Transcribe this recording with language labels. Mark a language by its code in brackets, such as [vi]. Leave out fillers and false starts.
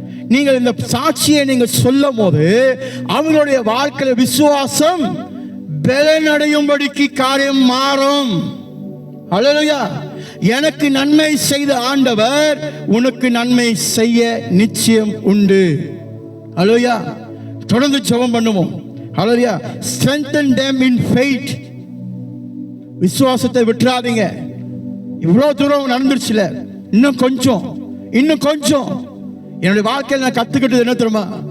[ta] நீங்கள் இந்த சாட்சியை நீங்கள் சொல்லும் போது அவங்களுடைய வாழ்க்கையில விசுவாசம் பலனடையும்படிக்கு காரியம் மாறும். அல்லேலூயா. எனக்கு நன்மை செய்த ஆண்டவர் உனக்கு நன்மை செய்ய நிச்சயம் உண்டு. அல்லேலூயா. தொடர்ந்து ஜெபம் பண்ணுவோம். அல்லேலூயா. [en] strengthen them in faith. [ta] விசுவாசத்தை விட்டுறாதீங்க. இவ்வளவு தூரம் நடந்துருச்சுல, இன்னும் கொஞ்சம், இன்னும் கொஞ்சம். என்னுடைய வாழ்க்கையில் நான் கத்துக்கிட்டது என்ன தெரியுமா?